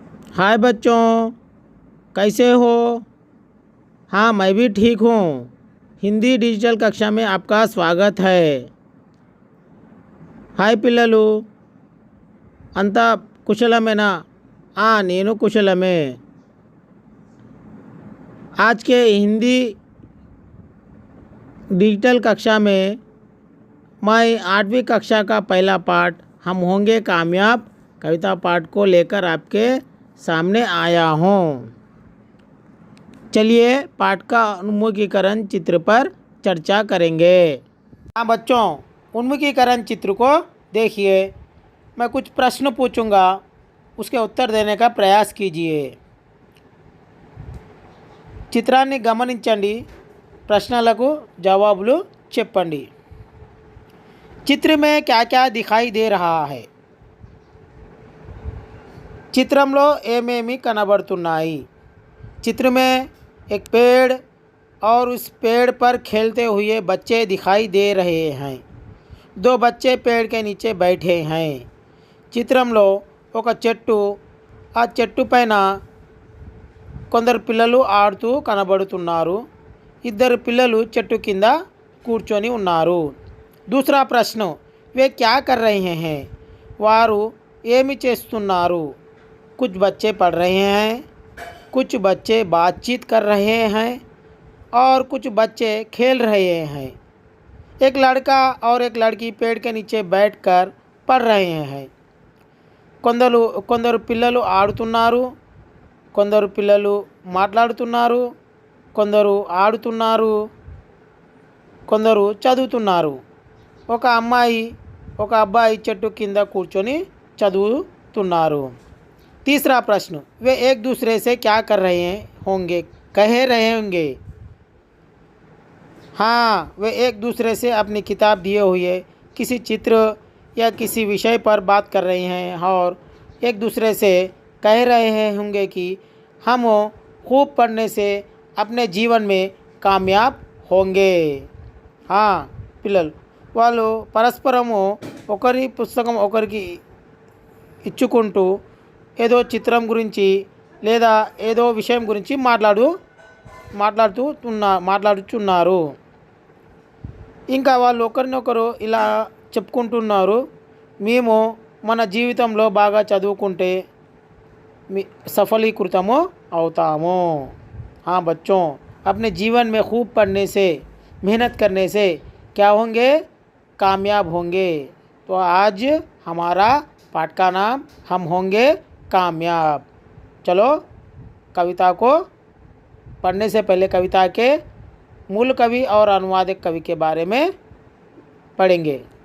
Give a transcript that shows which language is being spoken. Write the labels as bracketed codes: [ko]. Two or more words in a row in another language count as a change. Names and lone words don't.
[hi] हाय बच्चों, कैसे हो। हाँ, मैं भी ठीक हूँ। हिंदी डिजिटल कक्षा में आपका स्वागत है। [te] हाय पिల్లలు, అంతా కుశలమేనా? నేను కుశలమే। [hi] आज के हिंदी डिजिटल कक्षा में मैं 8वीं कक्षा का पहला पाठ हम होंगे कामयाब कविता पाठ को लेकर आपके सामने आया हूँ। चलिए पाठ का उन्मुखीकरण चित्र पर चर्चा करेंगे। हाँ बच्चों, उन्मुखीकरण चित्र को देखिए। मैं कुछ प्रश्न पूछूंगा, उसके उत्तर देने का प्रयास कीजिए। [te] చిత్రాన్ని గమనించండి, ప్రశ్నలకు జవాబులు చెప్పండి। [hi] चित्र में क्या क्या दिखाई दे रहा है? [te] చిత్రంలో ఏమేమి కనబడుతున్నాయి? [hi] चित्र में एक पेड़ और उस पेड़ पर खेलते हुए बच्चे दिखाई दे रहे हैं। दो बच्चे पेड़ के नीचे बैठे हैं। [te] చిత్రంలో ఒక చెట్టు, ఆ చెట్టు పైన కొందరు పిల్లలు ఆడుతూ కనబడుతున్నారు। ఇద్దరు పిల్లలు చెట్టు కింద కూర్చొని ఉన్నారు। [hi] दूसरा प्रश्न, वे क्या कर रहे हैं? [te] వారు ఏమి చేస్తున్నారు? [hi] कुछ बच्चे पढ़ रहे हैं, कुछ बच्चे बातचीत कर रहे हैं और कुछ बच्चे खेल रहे हैं। एक लड़का और एक लड़की पेड़ के नीचे बैठकर पढ़ रहे हैं। [te] కొందరు పిల్లలు ఆడుతున్నారు, కొందరు పిల్లలు మాట్లాడుతున్నారు, కొందరు ఆడుతున్నారు, కొందరు చదువుతున్నారు। ఒక అమ్మాయి ఒక అబ్బాయి చెట్టు కింద కూర్చొని చదువుతున్నారు। [hi] तीसरा प्रश्न, वे एक दूसरे से क्या कर रहे होंगे, कह रहे होंगे? हाँ, वे एक दूसरे से अपनी किताब दिए हुए किसी चित्र या किसी विषय पर बात कर रहे हैं और एक दूसरे से कह रहे होंगे कि हम खूब पढ़ने से अपने जीवन में कामयाब होंगे। [te] हाँ పిల్లలు వాళ్ళు పరస్పరము ఒకరి పుస్తకం ఒకరికి ఇచ్చుకుంటూ ఏదో చిత్రం గురించి లేదా ఏదో విషయం గురించి మాట్లాడుచున్నారు। ఇంకా వాళ్ళు ఒకరినొకరు ఇలా చెప్పుకుంటున్నారు, మేము మన జీవితంలో బాగా చదువుకుంటే సఫలీకృతము అవుతాము। [hi] हाँ बच्चों, अपने जीवन में खूब पढ़ने से, मेहनत करने से क्या होंगे? कामयाब होंगे। तो आज हमारा पाठ का नाम हम होंगे कामयाब। चलो कविता को पढ़ने से पहले कविता के मूल कवि और अनुवादक कवि के बारे में पढ़ेंगे।